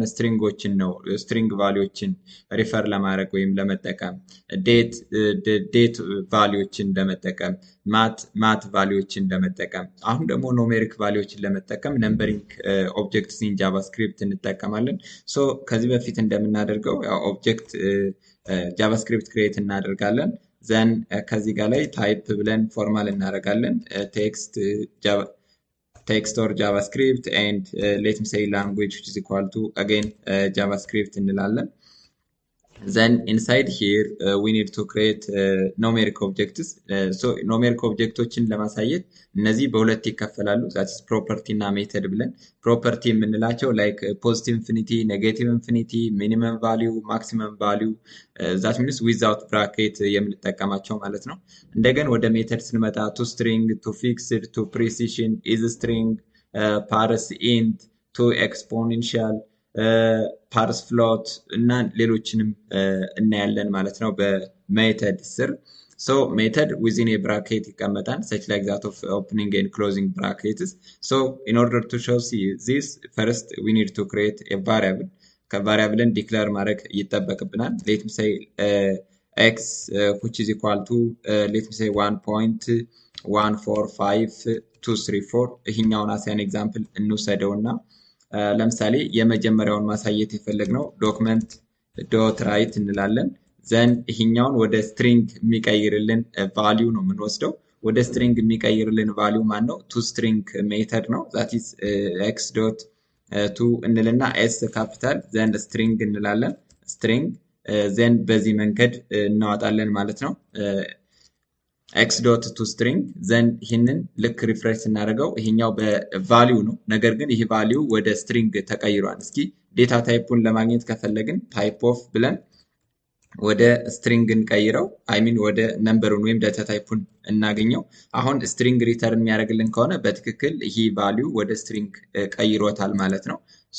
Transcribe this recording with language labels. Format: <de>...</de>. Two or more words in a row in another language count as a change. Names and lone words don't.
<am>ስትሪንጎችን ነው ስትሪንግ ቫሊዎችን ሪፈር ለማድረግ ወይም ለመጠቀም፣ ዴት ቫሊዎችን ለመጠቀም፣ ማት ቫሊዎችን ለመጠቀም፣ አሁን ደግሞ ኖሜሪክ ቫሊዎችን ለመጠቀም</am> <en>numbering objects in JavaScript</en> <am>እንጠቀማለን። ሶ ከዚህ በፊት እንደምናደርገው ኦብጀክት ጃቫስክሪፕት ክሬት እናደርጋለን። ዘን ከዚህ ጋር ላይ ታይፕ ብለን ፎርማል እናደርጋለን።</am> <en>text or JavaScript and let me say language which is equal to again ጃቫስክሪፕት እንላለን። Then inside here we need to create numeric objects.</en> <am>So numeric objecቶችን ለማሳየት እነዚህ በሁለት ይከፈላሉ።</am> <en>that is property</en> <am>እና method ብለን property የምንላቸው</am> <en>like positive infinity, negative infinity, minimum value, maximum value that means without bracket</en> <am>የምንጠቀማቸው ማለት ነው። እንደገን ወደ ሜተድ ስንመጣ</am> <en>to string, to fixed, to precision, is string, parse int, to exponential, parse float</en> <am>እና ሌሎችንም እናያለን ማለት ነው በሜተድ ስር። ሶ</am> <en>method within a bracket</en> <am>ይቀመጣል</am> <en>such like that of opening and closing brackets. So in order to show this first we need to create a variable.</en> <am>ከቫሪያብልን ዲክሌር ማድረግ ይጠበቅብናል።</am> <en>let me say x which is equal to let me say 1.14524</en> <am>ይሄኛውን</am> <en>as an example</en> <am>እንውሰደውና ለምሳሌ የመጀመሪያውን ማሳየት የፈለግነው</am> <en>document dot write</en> <am>እንላለን። ዘን ይሄኛውን ወደ ስትሪንግ የሚቀይርልን ቫልዩ ነው የምንወስደው። ወደ ስትሪንግ የሚቀይርልን ቫልዩ ማን ነው?</am> <en>to string method</en> <am>ነው።</am> <en>that is x dot to</en> <am>እንልና</am> <en>S capital</en> <am>ዘን ስትሪንግ እንላለን።</am> <en>string then</en> <am>በዚህ መንገድ እናወጣለን ማለት ነው።</am> <en>x dot to string</en> <am>ዘን ይህንን ልክ ሪፍሬሽ ስናደርገው ይሄኛው በቫልዩ ነው። ነገር ግን ይሄ ቫልዩ ወደ ስትሪንግ ተቀይሯል። እስኪ ዴታ ታይፑን ለማግኘት ከፈለግን</am> <en>type of</en> <am>ብለን ወደ ስትሪንግ እንቀይረው።</am> <en>I mean</en> <am>ወደ ነምበሩን ወይም ዳታ ታይፑን እናገኘው። አሁን ስትሪንግ ሪተርን የሚያደርግልን ከሆነ በትክክል ይሄ ቫልዩ ወደ ስትሪንግ ቀይሮታል ማለት ነው። ሶ</am>